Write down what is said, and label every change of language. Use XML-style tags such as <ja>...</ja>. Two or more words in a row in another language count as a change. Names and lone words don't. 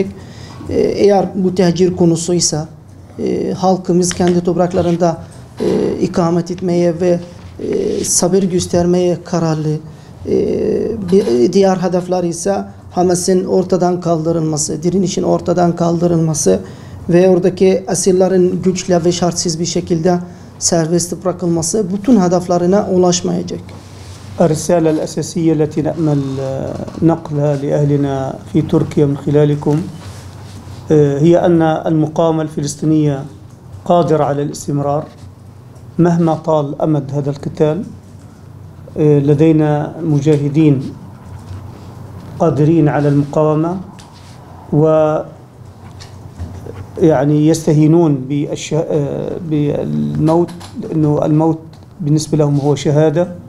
<tr>Eğer bu tehcir konusuysa halkımız kendi topraklarında ikamet etmeye ve sabır göstermeye kararlı. Diğer hedefler ise Hamas'ın ortadan kaldırılması, direnişin ortadan kaldırılması ve oradaki esirlerin güçle ve şartsız bir şekilde serbest bırakılması bütün hedeflerine ulaşmayacak.</tr> <ar>الرسالة الأساسية التي نأمل نقلها لأهلنا في تركيا من خلالكم هي أن المقاومة الفلسطينية قادرة على الاستمرار مهما طال أمد هذا القتال. لدينا مجاهدين قادرين على المقاومة ويعني يستهينون بالموت، لأنه الموت بالنسبة لهم هو شهادة.</ar>